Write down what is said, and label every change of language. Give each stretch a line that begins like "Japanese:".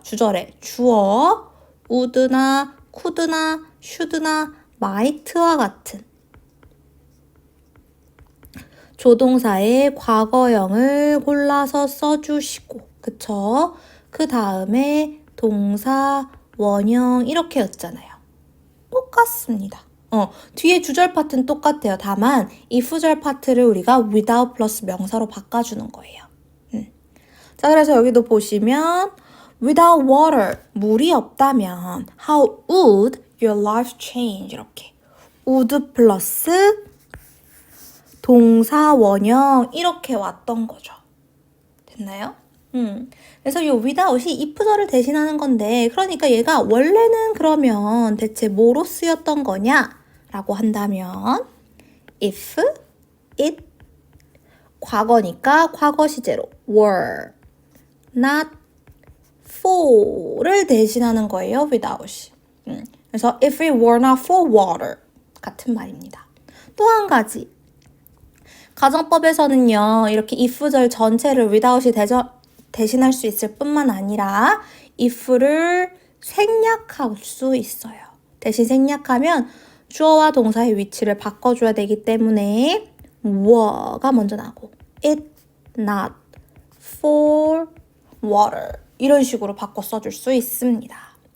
Korean: 주절에 주어 would나 could나 should나 might와 같은 조동사의 과거형을 골라서 써주시고 그쵸? 그 다음에 동사, 원형 이렇게였잖아요. 똑같습니다. 뒤에 주절 파트는 똑같아요. 다만 이 후절 파트를 우리가 without 플러스 명사로 바꿔주는 거예요. 자, 그래서 여기도 보시면
English: without water,
Korean: 물이 없다면
English: how would your life change?
Korean: 이렇게 would 플러스 동사, 원형 이렇게 왔던 거죠. 됐나요? 그래서 이 without이 if절을 대신하는 건데 그러니까 얘가 원래는 그러면 대체 뭐로 쓰였던 거냐? 라고 한다면 if, it, 과거니까 과거 시제로 were, not, for를 대신하는 거예요. without이. 그래서
English: if it were not for water
Korean: 같은 말입니다. 또 한 가지 가정법에서는요. 이렇게 if절 전체를 without이 대신할 수 있을 뿐만 아니라 if를 생략할 수 있어요. 대신 생략하면 주어와 동사의 위치를 바꿔줘야 되기 때문에 were가 먼저 나고 it, not, for, water 이런 식으로 바꿔 써줄 수 있습니다.